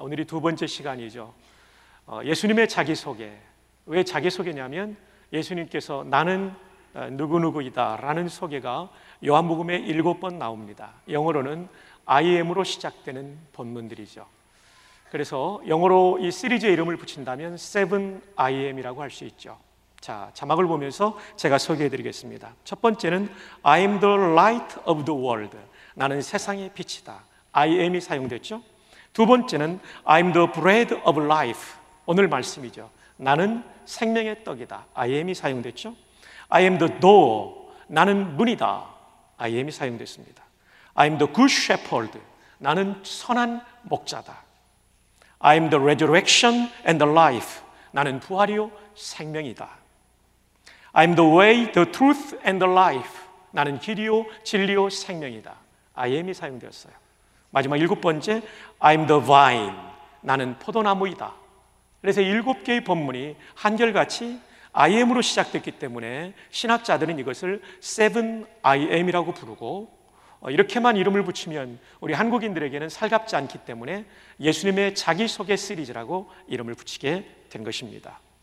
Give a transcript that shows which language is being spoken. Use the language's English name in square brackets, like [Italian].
[Korean] 오늘이 두 번째 시간이죠. 예수님의 자기소개, 왜 자기소개냐면 예수님께서 나는 누구누구이다 라는 소개가 요한복음에 일곱 번 나옵니다. 영어로는 I am으로 시작되는 본문들이죠. 그래서 영어로 이 시리즈의 이름을 붙인다면 Seven I am이라고 할 수 있죠. 자, 자막을 보면서 제가 소개해 드리겠습니다. 첫 번째는 [English] I am the light of the world. [Korean] 나는 세상의 빛이다. I am이 사용됐죠. [English] 두 번째는 I am the bread of life. [Korean] 오늘 말씀이죠. 나는 생명의 떡이다. I am이 사용됐죠. [English] I am the door. [Korean] 나는 문이다. I am이 사용됐습니다. [English] I am the good shepherd. [Korean] 나는 선한 목자다. [English] I am the resurrection and the life. [Korean] 나는 부활이요 생명이다. [English] I am the way, the truth, and the life. [Korean] 나는 길이요, 진리요, 생명이다. I am이 사용되었어요. 마지막 일곱 번째, [English] I am the vine. [Korean] 나는 포도나무이다. 그래서 일곱 개의 본문이 한결같이 I am으로 시작됐기 때문에 신학자들은 이것을 seven I am이라고 부르고 이렇게만 이름을 붙이면 우리 한국인들에게는 살갑지 않기 때문에 예수님의 자기소개 시리즈라고 이름을 붙이게 된 것입니다.